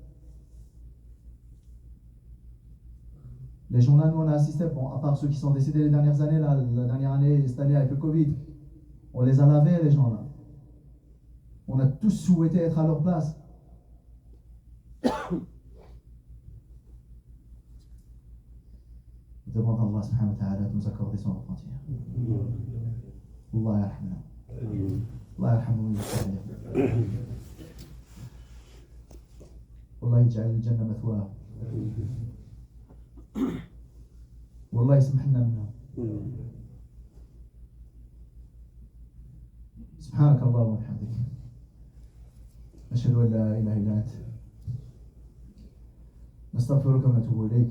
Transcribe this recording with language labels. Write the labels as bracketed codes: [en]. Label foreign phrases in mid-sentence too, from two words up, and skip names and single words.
[fr] Les gens-là, nous, on a assisté, bon, à part ceux qui sont décédés les dernières années, là, la dernière année, cette année avec le Covid, on les a lavés, les gens-là. On a tous souhaité être à leur place. Demande à [ar] الله سبحانه وتعالى [fr] de nous accorder son repentir. [ar] الله يرحمنا. الله يرحمنا. الله يجعل الجنة مثواه. والله يسمح لنا منهم. سبحانك اللهم وبحمدك أشهد أن لا إله إلا أنت نستغفرك ونتوب إليك.